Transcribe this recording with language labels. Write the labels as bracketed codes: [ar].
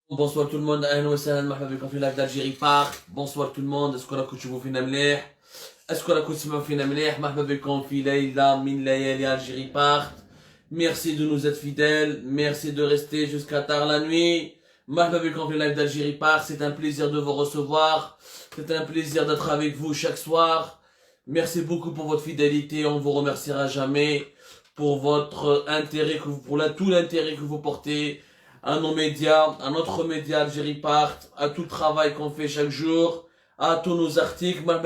[fr] Bonsoir tout le monde, [ar] أهلا وسهلا مرحبا بكم في لايف d'Algérie Park. [fr] Bonsoir tout le monde, [ar] اسكو راكم تشوفوا فينا مليح؟ اسكو راكم تسمعوا فينا مليح؟ مرحبا بكم في ليلة من ليالي Algérie Park. [fr] Merci de nous être fidèles, merci de rester jusqu'à tard la nuit. [ar] مرحبا بكم في لايف [fr] d'Algérie Park, c'est un plaisir de vous recevoir. C'est un plaisir d'être avec vous chaque soir. Merci beaucoup pour votre fidélité, on vous remerciera jamais pour votre intérêt, tout l'intérêt que vous portez à nos médias, à notre média Algérie Part, à tout le travail qu'on fait chaque jour, à tous nos articles.